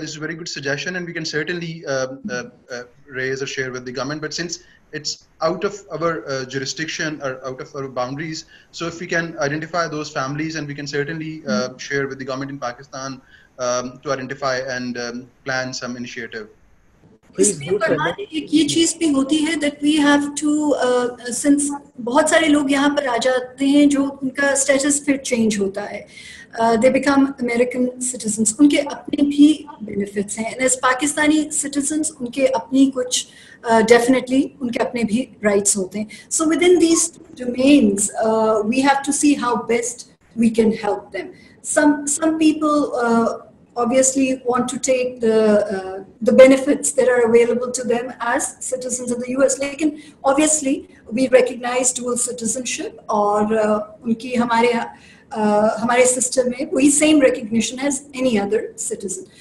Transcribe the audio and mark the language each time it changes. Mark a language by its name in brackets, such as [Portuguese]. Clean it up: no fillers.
[English] This is a very good suggestion, and we can certainly raise or share with the government. But since it's out of our jurisdiction or out of our boundaries, so if we can identify those families, and we can certainly share with the government in Pakistan to identify and plan some initiative. [Hindi] इसमें फरमान एक ये चीज़ भी होती है [English] that we have to since [Hindi] बहुत सारे लोग यहाँ पर आ जाते हैं जो उनका status फिर change होता है, [English] they become American citizens, [Hindi] उनके अपने भी benefits हैं, [English] and as Pakistani citizens [Hindi] उनके अपनी कुछ definitely उनके अपने भी rights होते हैं. [English] So within these domains we have to see how best we can help them. Some people obviously want to take the benefits that are available to them as citizens of the US. Lekin obviously we recognize dual citizenship, [Hindi] और उनकी हमारे system में वही [English] same recognition as any other citizen.